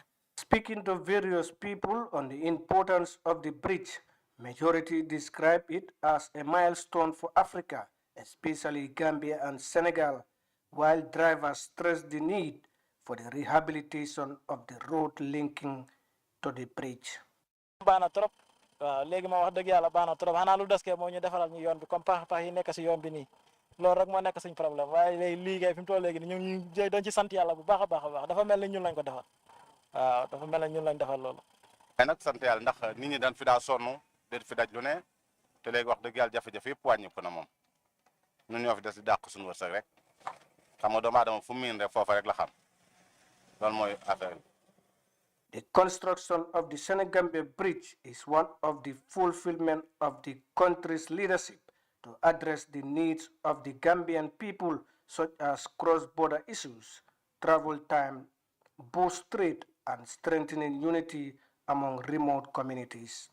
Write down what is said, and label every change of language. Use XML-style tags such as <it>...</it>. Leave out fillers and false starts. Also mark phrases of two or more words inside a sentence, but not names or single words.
<en>Speaking to various people on the importance of the bridge, majority describe it as a milestone for Africa, especially Gambia and Senegal, while drivers stress the need for the rehabilitation of the road linking to the bridge.</en> <wo>Baana trop léegi ma wax dëgg yàlla baana trop xanaa lu des kee moo ñu defaral ñu yoon bi comme pax yi nekk si yoon bi nii loolu rek moo nekk suñ problème waaye léegi liggéey fi mu toll léegi ñu dañ ci sant yàlla bu baax a baax dafa mel ni ñun lañ ko defal waaw dafa mel ni ñun lañ defal loolu. waaye nag sant yàlla ndax nit ñi dañ fi daa sonn dañ fi daj lu ne te léegi wax dëgg yàlla jafe-jafe yëpp wàññi ko na moom ñun ñoo fi des di dàq suñu wërsëg rek xam nga doomu aadama fu mu miin rek foofa rek la xam loolu mooy affaire bi.</wo> <en>The construction of the Senegambia Bridge is one of the fulfillment of the country's leadership to address the needs of the Gambian people, such as cross-border issues, travel time, boost trade, and strengthening unity among remote communities.</en>